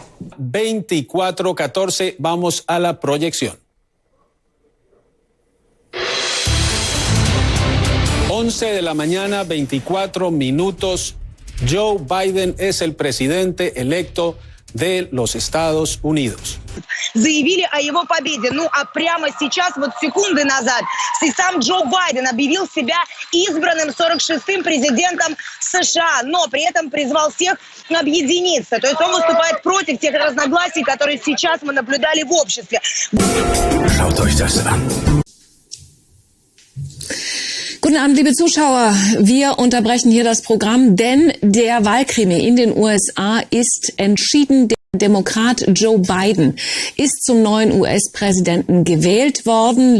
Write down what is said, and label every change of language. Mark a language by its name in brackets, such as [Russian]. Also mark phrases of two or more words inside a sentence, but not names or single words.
[Spanish] 24-14, vamos a la proyección. 11 de la mañana, 24 minutos. Joe Biden es el presidente electo de los Estados Unidos. [Russian] Заявили о его победе. А прямо сейчас, секунды назад, сам Джо Байден объявил себя избранным 46-м президентом США, но при этом призвал всех объединиться. То есть он выступает против тех разногласий, которые сейчас мы наблюдали в обществе. [German] Schaut euch das an. Guten Abend, liebe Zuschauer. Wir unterbrechen hier das Programm, denn der Wahlkrimi in den USA ist entschieden. Der Demokrat Joe Biden ist zum neuen US-Präsidenten gewählt worden.